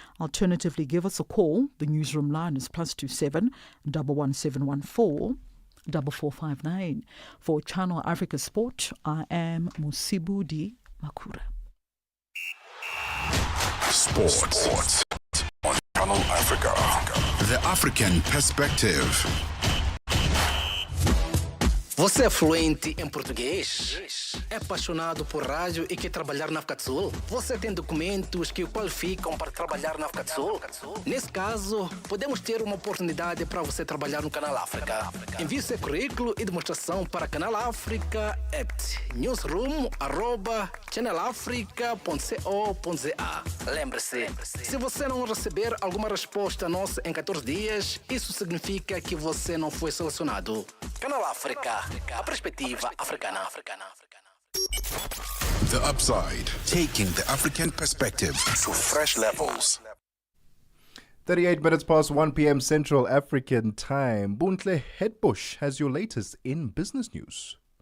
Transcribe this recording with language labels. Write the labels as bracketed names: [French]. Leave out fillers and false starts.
[English] Alternatively, give us a call. The newsroom line is +27 11714 4459. For Channel Africa Sport, I am Musibudi Makura. Sports on Channel Africa. The African Perspective. [Portuguese] Você é fluente em português? É apaixonado por rádio e quer trabalhar na África do Sul? Você tem documentos que o qualificam para trabalhar na África do Sul? Nesse caso, podemos ter uma oportunidade para você trabalhar no Canal África. Envie seu currículo e demonstração para Canal África @ newsroom@channelafrica.co.za. Lembre-se, se você não receber alguma resposta nossa em 14 dias, isso significa que você não foi selecionado. Canal África, a perspectiva africana. [English] The Upside, taking the African perspective to fresh levels. 38 minutes past 1 p.m. Central African Time. Buntle Headbush has your latest in business news.